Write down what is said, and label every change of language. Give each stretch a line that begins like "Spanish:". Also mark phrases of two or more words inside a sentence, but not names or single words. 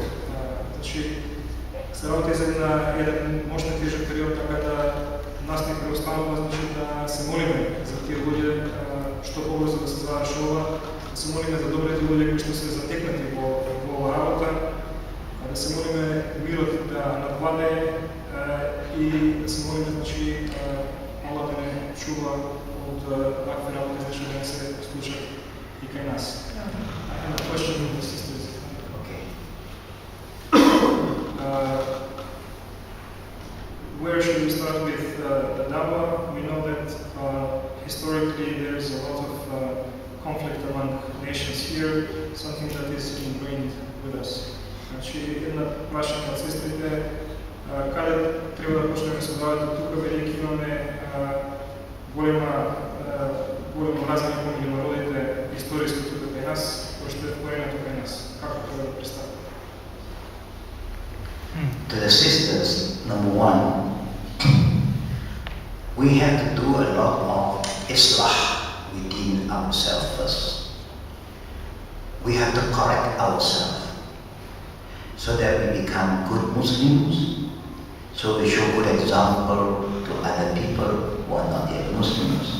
Macedonian: Значи, се работи за еден мощен тежок период, така да нас не преостанува значи да се молиме за тие луѓе што побрзо да се заврши ова, да се молиме за добрите луѓе кои што се затекнати во ова работа, да се молиме мирот да надвладее и да се молиме значи Allah да не чува од вакви работи, значи да не се случат и кај нас.
English: I have a question from the sisters. Okay. Where should we start with the dawah? We know that historically there is a lot of conflict among nations here, something that is ingrained with us.
Macedonian: Значи, една прашање од сестрите, каде треба да почнеме со давата тука, бидејќи имаме големо разлика меѓу народите историско тука кај нас, кој што е вкоренето кај нас. Како треба да представи?
English: To the sisters, number one, we have to do a lot of islah within ourselves first. We have to correct ourselves so that we become good Muslims, so we show good example to other people who are not yet Muslims.